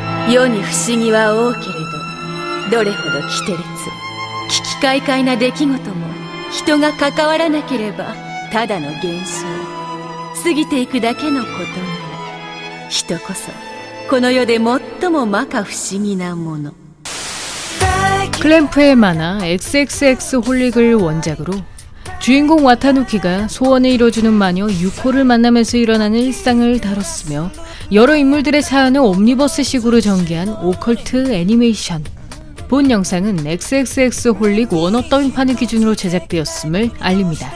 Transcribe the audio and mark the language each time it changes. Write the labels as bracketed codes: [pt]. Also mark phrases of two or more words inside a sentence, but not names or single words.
[ja] 世に不思議は多けれど、どれほど奇テレツ、奇奇怪怪な出来事も人が関わらなければただの現象、過ぎていくだけのことなら、人こそこの世で最も摩訶不思議なもの。 [ko] 클램프의 만화 XXX 홀릭을 원작으로 주인공 와타누키가 소원을 이뤄주는 마녀 유코를 만나면서 일어나는 일상을 다뤘으며, 여러 인물들의 사연을 옴니버스식으로 전개한 오컬트 애니메이션. 본 영상은 XXX 홀릭 원어 더빙판을 기준으로 제작되었음을 알립니다.